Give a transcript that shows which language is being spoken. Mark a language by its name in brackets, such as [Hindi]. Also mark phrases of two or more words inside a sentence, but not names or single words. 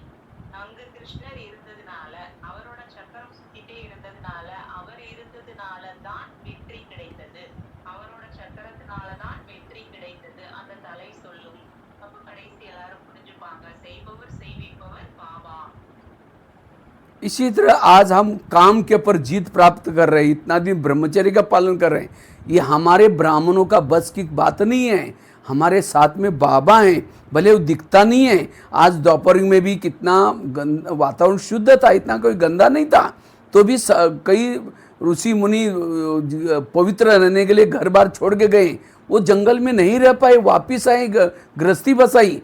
[Tamil] அங்கு கிருஷ்ணர் இருந்ததுனால, அவரோட சக்கரம் சுத்திட்டே இருந்ததுனால, அவர் இருந்ததுனால தான் வெற்றி கிடைத்தது, அவரோட சக்கரத்தினால தான் வெற்றி கிடைத்தது அந்த தலை சொல்லும். அப்ப கடைசி எல்லாரும் புரிஞ்சுப்பாங்க, செய்பவர் செய்விப்பவர் பாபா. [Hindi] इसी तरह आज हम काम के ऊपर जीत प्राप्त कर रहे हैं, इतना दिन ब्रह्मचर्य का पालन कर रहे हैं। ये हमारे ब्राह्मणों का बस की बात नहीं है, हमारे साथ में बाबा हैं, भले वो दिखता नहीं है। आज दोपहर में भी कितना वातावरण शुद्ध था, इतना कोई गंदा नहीं था, तो भी कई ऋषि मुनि पवित्र रहने के लिए घर बार छोड़ के गए, वो जंगल में नहीं रह पाए, वापिस आए, गृहस्थी बसाई।